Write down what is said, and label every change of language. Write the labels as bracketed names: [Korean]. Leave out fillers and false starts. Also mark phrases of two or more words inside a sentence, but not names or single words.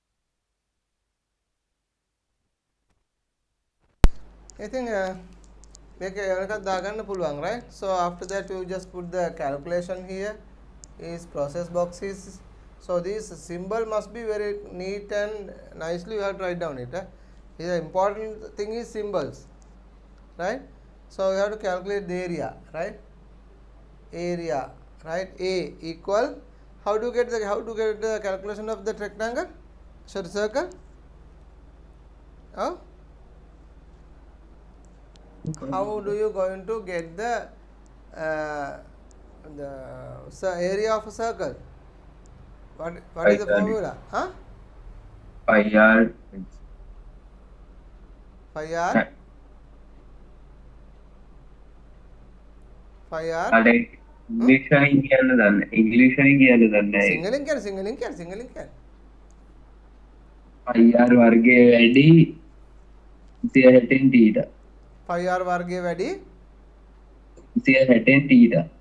[Sinhala] ඉතින් මේක එකක් දාගන්න පුළුවන්, [English] right? So after that you just put the calculation here. Is process boxes. So this symbol must be very neat and nicely you have to write down it. Here the important thing is symbols, right? So you have to calculate the area, right? Area, right? A equal, how to get the calculation of the rectangle, sorry, circle? Oh, how do you going to get the area of a circle? What is the formula? Huh? Pi r Phi r. Phi r. [Sinhala] අර ඉංග්‍රීසියෙන් කියන්න දන්නේ. ඉංග්‍රීසියෙන් කියන්න දන්නේ. සිංහලෙන් කියන්න. [English] pi r [Sinhala] වර්ගය වැඩි 160න් θ. [English] Phi r [Sinhala] වර්ගය වැඩි 160න් θ.